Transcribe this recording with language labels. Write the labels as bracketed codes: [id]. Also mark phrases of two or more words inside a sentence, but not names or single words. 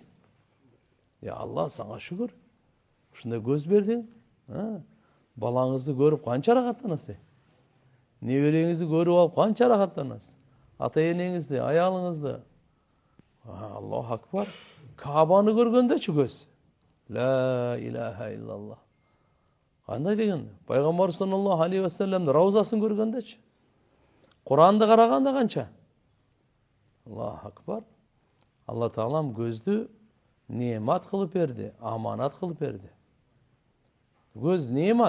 [ky] Алла, сага шүгүр. Ушундай көз бердиң. Балаңызды көрүп канча рахаттанасыз? Небереңизди көрүп алып канча рахаттанасыз? Ата энеңизди, аялыңызды. [ar] الله أكبر. [ky] Кабаны көргөндөчү көз. [ar] لا إله إلا الله. [ky] Кандай деген? Пайгамбар [ar] صلى الله عليه وسلم [ky] раузасын көргөндөчү. Куранды караганда канча? [ar] الله أكبر. [ky] Алла Таалам көздү немат кылып берди, аманат кылып берди. Көз немат.